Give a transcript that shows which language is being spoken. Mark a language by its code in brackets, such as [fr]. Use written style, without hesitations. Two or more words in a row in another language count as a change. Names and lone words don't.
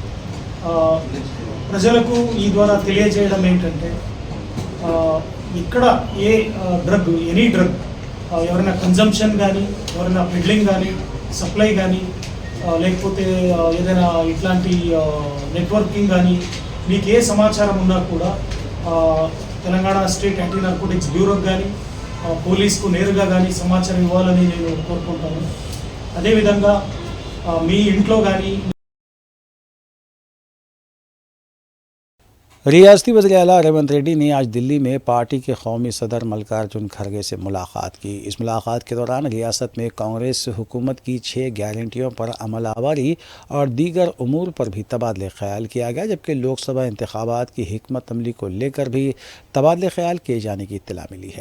[te] ప్రజలకు ఈ ద్వారా తెలియజేయడం ఏంటంటే, ఇక్కడ ఏ డ్రగ్, [en] any drug, [te] ఎవరైనా కన్జంప్షన్ కానీ, ఎవరైనా పెడ్లింగ్ కానీ, సప్లై కానీ, లేకపోతే ఏదైనా ఇట్లాంటి నెట్వర్కింగ్ కానీ, మీకు ఏ సమాచారం ఉన్నా కూడా తెలంగాణ స్టేట్ యాంటీ నార్కోటిక్స్ బ్యూరోకి కానీ, పోలీస్కు నేరుగా కానీ సమాచారం ఇవ్వాలని నేను కోరుకుంటాను. అదేవిధంగా మీ ఇంట్లో కానీ [ur] ریاستی وزیر اعلیٰ ریونت ریڈی نے آج دلی میں پارٹی کے قومی صدر ملکارجن کھڑگے سے ملاقات کی۔ اس ملاقات کے دوران ریاست میں کانگریس حکومت کی 6 گارنٹیوں پر عمل آوری اور دیگر امور پر بھی تبادلہ خیال کیا گیا، جبکہ لوک سبھا انتخابات کی حکمت عملی کو لے کر بھی تبادلہ خیال کیے جانے کی اطلاع ملی ہے۔